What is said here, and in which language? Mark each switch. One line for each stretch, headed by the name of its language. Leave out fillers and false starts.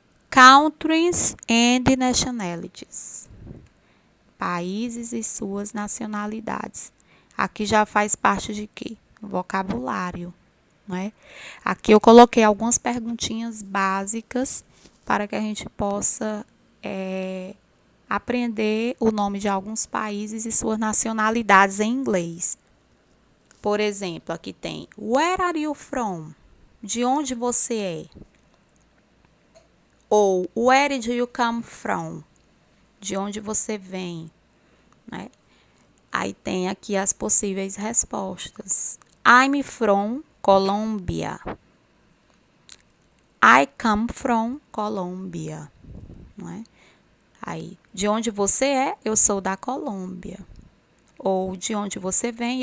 English: Countries and nationalities.
Portuguese: Países e suas nacionalidades. Aqui já faz parte de quê? Vocabulário, não é? Aqui eu coloquei algumas perguntinhas básicas para que a gente possa aprender o nome de alguns países e suas nacionalidades em inglês. Por exemplo, aqui tem
English: Where are you from?
Portuguese: De onde você é?
English: Ou Where do you come from?
Portuguese: De onde você vem? Né? Aí tem aqui as possíveis respostas.
English: I'm from Colombia. I come from Colombia.
Portuguese: Não é? Aí, de onde você é? Eu sou da Colômbia. Ou de onde você vem?